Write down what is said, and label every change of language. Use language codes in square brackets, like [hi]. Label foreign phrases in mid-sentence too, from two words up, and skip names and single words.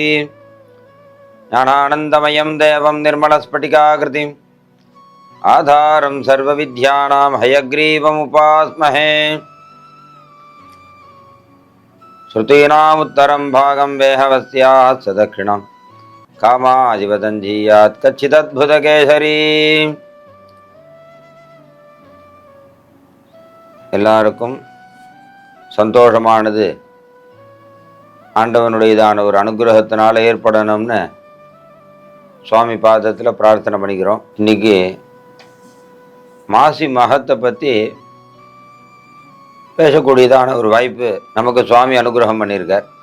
[sa] ज्ञानानन्दमयं देवं निर्मलस्फटिकाकृतिम् आधारं सर्वविद्यानां हयग्रीवमुपास्महे। श्रुतीनामुत्तरं भागं वेहवस्यात् सदक्षिणं कामादिवदञ्जीयात् कच्चिदद्भुतकेसरी। [ta] எல்லாருக்கும் சந்தோஷமானது ஆண்டவனுடையதான ஒரு அனுகிரகத்தினால ஏற்படணும்னு சுவாமி பாதத்தில் பிரார்த்தனை பண்ணிக்கிறோம். இன்னைக்கு மாசி மகத்தை பற்றி பேசக்கூடியதான ஒரு வாய்ப்பு நமக்கு சுவாமி அனுகிரகம் பண்ணியிருக்கார்.